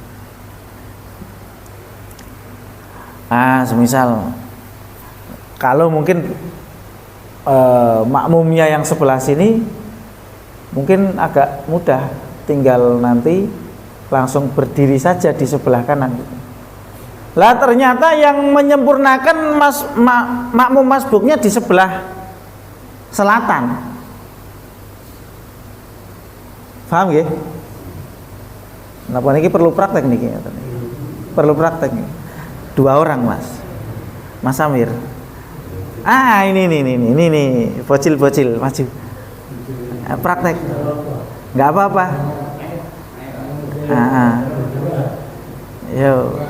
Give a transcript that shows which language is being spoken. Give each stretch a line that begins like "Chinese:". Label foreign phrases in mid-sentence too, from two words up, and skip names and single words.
Indonesian: Nah, semisal kalau mungkin makmumnya yang sebelah sini mungkin agak mudah, tinggal nanti langsung berdiri saja di sebelah kanan. Lah ternyata yang menyempurnakan makmum masbuknya di sebelah selatan.
Javanese: Paham nggih? Napa niki perlu praktek niki?
Indonesian: Perlu praktek nih. 2 orang Mas Amir. Ini bocil maju. Praktek. Nggak apa-apa. Yo.